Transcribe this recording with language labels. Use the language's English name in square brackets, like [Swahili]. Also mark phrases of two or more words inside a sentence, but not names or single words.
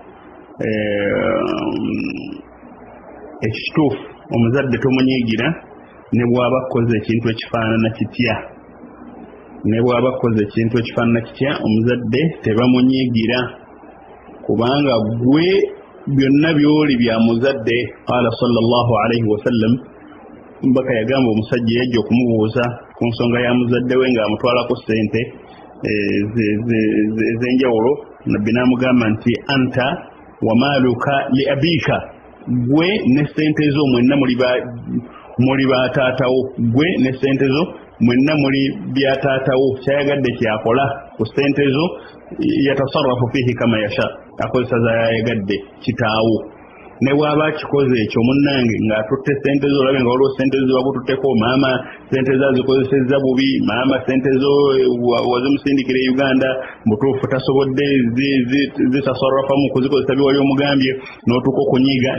[Ganda] Ekituufu omuzadde tomunyiigira ne bw'aba akoze ekintu ekifaanana kitya, omuzadde tebamunyiigira kubanga gwe byonna byoli bya muzadde. [Arabic] قال صلى الله عليه وسلم, [Ganda] mbaka yagamba omusajja yajja okumubuuza ku nsonga ya muzadde we ng'amutwalako ssente ez'enjawulo. Nabbi n'amugamba nti [Arabic] أنت ومالك لأبيك, [Ganda] gwe ne ssente zo mwenna muli bataatawo, gwe ne ssente zo mwenna muli byataatawo. Kyayagadde kyakola ku ssente zo, [Arabic] يتصرف فيه كما يشاء, [Ganda] akozesa zayayagadde kitaawo. Ne bw'aba kikoze ekyo munnange ng'atutte ssente zo, olabe nga waliwo ssente zo bakututteko, maama ssente zo azikozesezza bubi, maama ssente zo wazimusindikira e Uganda, mutuufu tasobodde zitasarrafamu kuzikozesa bye wali omugambye, n'otuuka okunyiiga.